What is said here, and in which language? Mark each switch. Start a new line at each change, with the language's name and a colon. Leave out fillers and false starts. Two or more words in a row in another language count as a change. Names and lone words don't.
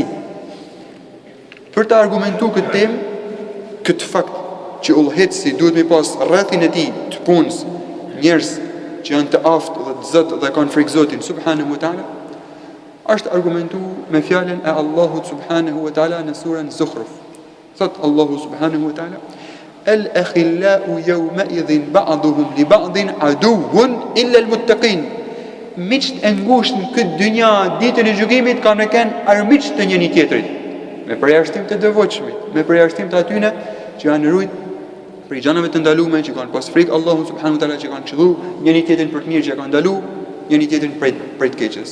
Albanian: Për të argumentuar këtë temë, këtë fakt që udhëheqësi duhet me pas rrethin e tij të punës njerëz që janë të aftë dhe të Zot dhe kanë frikë Zotin
Arabic: سبحانه وتعالى,
Albanian: është argumentuar me fjalën e Allahut
Arabic: سبحانه وتعالى
Albanian: në surën Zukhruf.
Arabic: Thot Allahu سبحانه وتعالى الأخلاء يومئذ بعضهم لبعض عدو إلا المتقين."
Albanian: Miqt e ngushtë në këtë dynja ditën e gjykimit kanë qenë armiq të njëri tjetrit, me përjashtim të devotshmit, me përjashtim të atyre që janë rujt për gjërat të ndaluara, që kanë pas frikë Allahun
Arabic: سبحانه وتعالى,
Albanian: që kanë qellu njëri tjetrin për të mirë, që kanë ndalu njëri tjetrin prej të keqes.